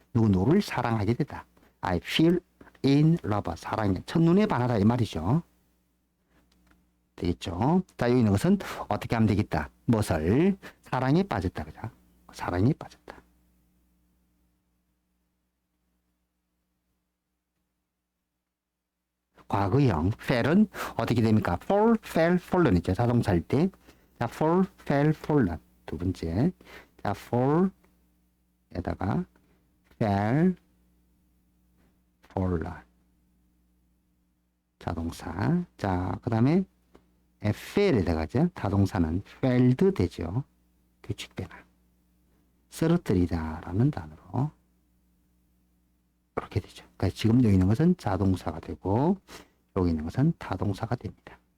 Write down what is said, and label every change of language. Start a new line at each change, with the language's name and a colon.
Korean: 누구를 사랑하게 되다.
English: I fell in love
Korean: 사랑에 첫눈에 반하다 이 말이죠. 되겠죠? 자, 여기 있는 것은 어떻게 하면 되겠다. 무엇을? 사랑에 빠졌다. 그죠? 사랑에 빠졌다. 과거형. fell은 어떻게 됩니까? fall, fell, fallen 있죠. 자동차 할 때. 자, fall, fell, fallen. 두 번째. 자, fall에다가 fell, fallen. 자동사. 자, 그 다음에 fail에다가죠. 타동사는 failed 되죠. 규칙변화. 쓰러뜨리다라는 단어로 그렇게 되죠. 그러니까 지금 여기 있는 것은 자동사가 되고 여기 있는 것은 타동사가 됩니다.